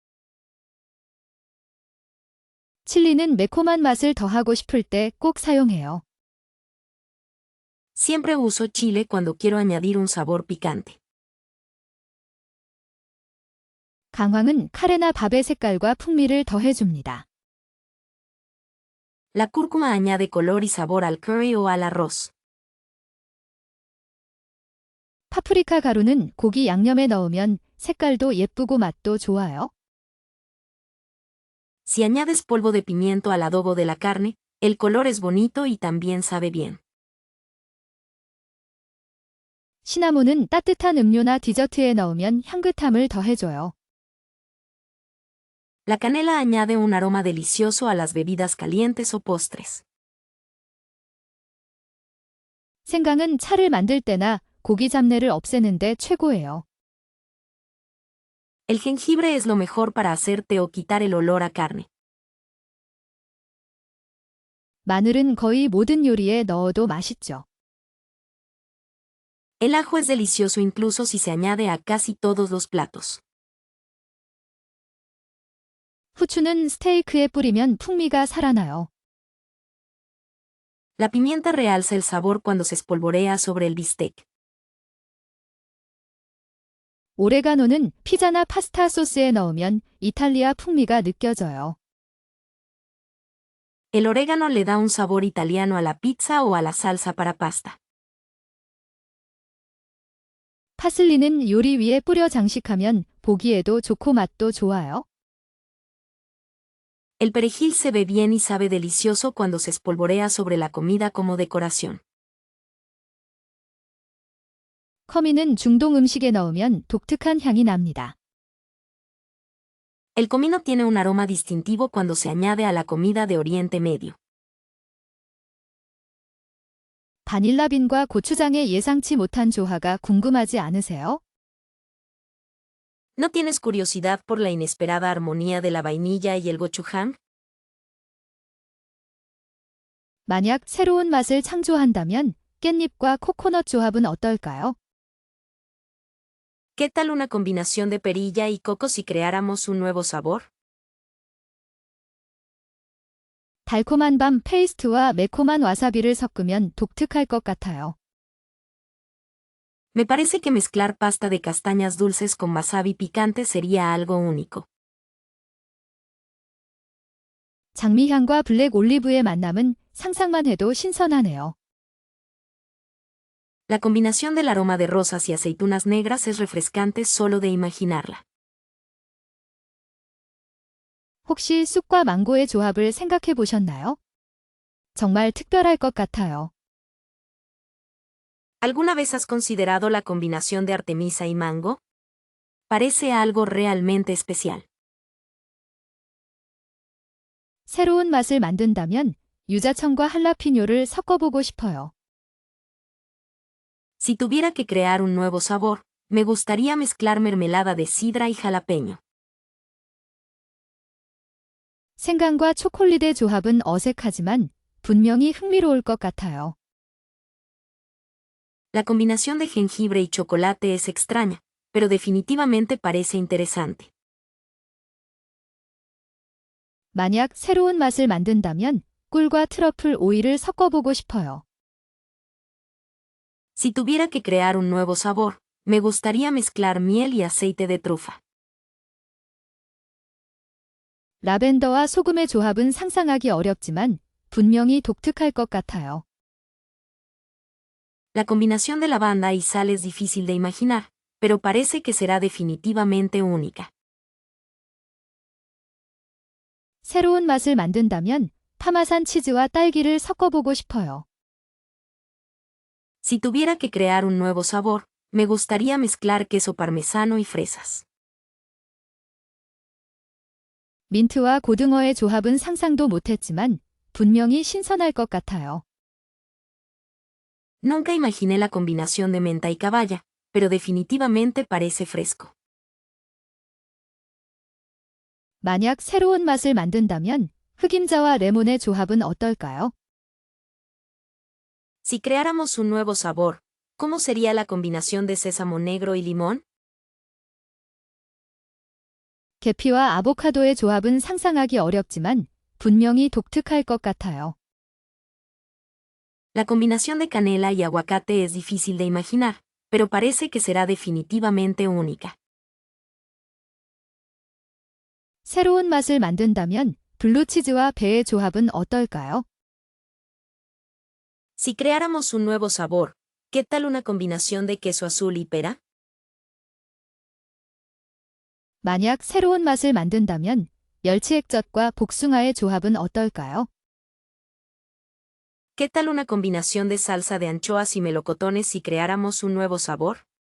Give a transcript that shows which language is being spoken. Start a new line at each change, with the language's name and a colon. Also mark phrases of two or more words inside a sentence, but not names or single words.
Korean: 칠리는 매콤한 맛을 더하고 싶을 때 꼭 사용해요.
Spanish: Siempre uso chile cuando quiero añadir un sabor picante.
Korean: 강황은 카레나 밥의 색깔과 풍미를 더해줍니다.
Spanish: La cúrcuma añade color y sabor al curry o al arroz.
Korean: 파프리카 가루는 고기 양념에 넣으면 색깔도 예쁘고 맛도 좋아요.
Spanish: Si añades polvo de pimiento al adobo de la carne, el color es bonito y también sabe bien.
Korean: 시나몬은 따뜻한 음료나 디저트에 넣으면 향긋함을 더해줘요.
Spanish: La canela añade un aroma delicioso a las bebidas calientes o postres.
Korean: 생강은 차를 만들 때나 고기 잡내를 없애는데 최고예요.
Spanish: El jengibre es lo mejor para hacer té o quitar el olor a carne.
Korean: 마늘은 거의 모든 요리에 넣어도 맛있죠.
Spanish: El ajo es delicioso incluso si se añade a casi todos los platos.
Korean: 후추는 스테이크에 뿌리면 풍미가 살아나요.
Spanish: La pimienta realza el sabor cuando se espolvorea sobre el bistec.
Korean: 오레가노는 피자나 파스타 소스에 넣으면 이탈리아 풍미가 느껴져요.
Spanish: El orégano le da un sabor italiano a la pizza o a la salsa para pasta.
Korean: 파슬리는 요리 위에 뿌려 장식하면 보기에도 좋고 맛도 좋아요.
Spanish: El perejil se ve bien y sabe delicioso cuando se espolvorea sobre la comida como decoración.
Korean: 커미는 중동 음식에 넣으면 독특한 향이 납니다.
Spanish: El comino tiene un aroma distintivo cuando se añade a la comida de Oriente Medio.
Korean: 바닐라빈과 고추장의 예상치 못한 조화가 궁금하지 않으세요?
Spanish: ¿No tienes curiosidad por la inesperada armonía de la vainilla y el gochujang?
Korean: 만약 새로운 맛을 창조한다면 깻잎과 코코넛 조합은 어떨까요?
Spanish: ¿Qué tal una combinación de perilla y coco si creáramos un nuevo sabor?
Korean: 달콤한 밤 페이스트와 매콤한 와사비를 섞으면 독특할 것 같아요.
Spanish: Me parece que mezclar pasta de castañas dulces con wasabi picante sería algo único.
Korean: 장미향과 블랙 올리브의 만남은 상상만 해도 신선하네요.
Spanish: La combinación del aroma de rosas y aceitunas negras es refrescante solo de imaginarla.
Korean: 혹시 쑥과 망고의 조합을 생각해 보셨나요? 정말 특별할 것 같아요.
Spanish: ¿Alguna vez has considerado la combinación de artemisa y mango? Parece algo realmente especial.
Korean: 새로운 맛을 만든다면 유자청과 할라피뇨를 섞어보고 싶어요.
Spanish: Si tuviera que crear un nuevo sabor, me gustaría mezclar mermelada de sidra y jalapeño.
Korean: 생강과 초콜릿의 조합은 어색하지만 분명히 흥미로울 것 같아요.
Spanish: La combinación de jengibre y chocolate es extraña, pero definitivamente parece interesante.
Korean: 만약 새로운 맛을 만든다면 꿀과 트러플 오일을 섞어보고 싶어요.
Spanish: Si tuviera que crear un nuevo sabor, me gustaría mezclar miel y aceite de trufa.
Korean: 라벤더와 소금의 조합은 상상하기 어렵지만 분명히 독특할 것 같아요.
Spanish: La combinación de lavanda y sal es difícil de imaginar, pero parece que será definitivamente única.
Korean: 새로운 맛을 만든다면 파마산 치즈와 딸기를 섞어보고 싶어요.
Spanish: Si tuviera que crear un nuevo sabor, me gustaría mezclar queso parmesano y fresas.
Korean: 민트와 고등어의 조합은 상상도 못했지만 분명히 신선할 것 같아요.
Spanish: Nunca imaginé la combinación de menta y caballa, pero definitivamente parece fresco.
Korean: 만약 새로운 맛을 만든다면 흑임자와 레몬의 조합은 어떨까요?
Spanish: Si creáramos un nuevo sabor, ¿cómo sería la combinación de sésamo negro y limón?
Korean: 계피와 아보카도의 조합은 상상하기 어렵지만 분명히 독특할 것 같아요.
Spanish: La combinación de canela y aguacate es difícil de imaginar, pero parece que será definitivamente única.
Korean: 새로운 맛을 만든다면 블루치즈와 배의 조합은 어떨까요?
Spanish: Si creáramos un nuevo sabor, ¿qué tal una combinación de queso azul y pera?
Korean: 만약 새로운 맛을 만든다면 멸치액젓과 복숭아의 조합은 어떨까요?
Spanish: ¿Qué tal una combinación de salsa de anchoas y melocotones si creáramos un nuevo sabor?